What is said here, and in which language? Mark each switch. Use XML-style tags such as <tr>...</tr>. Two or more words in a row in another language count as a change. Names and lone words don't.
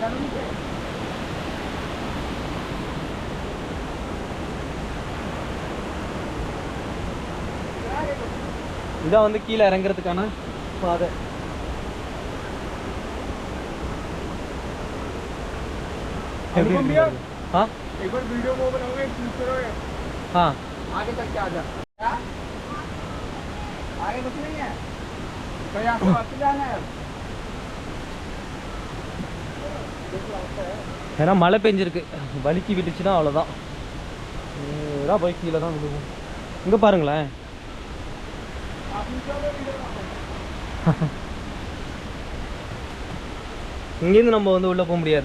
<ta>இதான் வந்து கீழே இறங்குறதுக்கான பாதை. எப்படி இருக்கு?</ta> <hi>हाँ एक बार वीडियो को बनाओगे क्लिक करो हाँ आगे तक क्या जा आगे कुछ नहीं है तो यहाँ से वापस जाना है</hi> <ta>ஏன்னா மழை பெஞ்சிருக்கு, வலிக்கி விட்டுச்சுன்னா அவ்வளோதான். நேராக போய் கீழே தான் விழுவும். இங்கே பாருங்களேன். இங்கேருந்து நம்ம வந்து உள்ளே போக முடியாது.</ta>